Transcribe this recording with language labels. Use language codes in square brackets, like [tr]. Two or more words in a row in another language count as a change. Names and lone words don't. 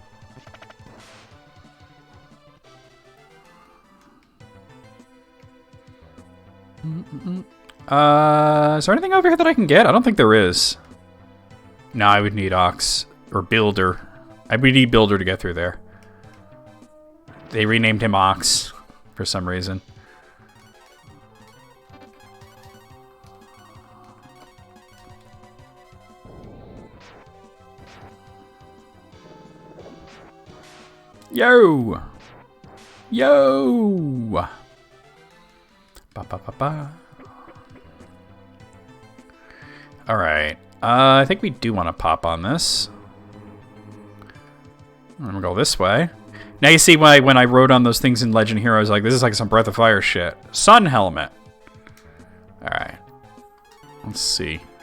[en] Is there anything over here that I can get? I don't think there is. No, I would need Ox or Builder. I would need Builder to get through there. They renamed him Ox for some reason. Yo! Yo! Ba ba ba ba. Alright. I think we do want to pop on this. I'm gonna go this way. Now you see why when I wrote on those things in Legend Heroes, like, this is like some Breath of Fire shit. Sun Helmet. Alright. Let's see.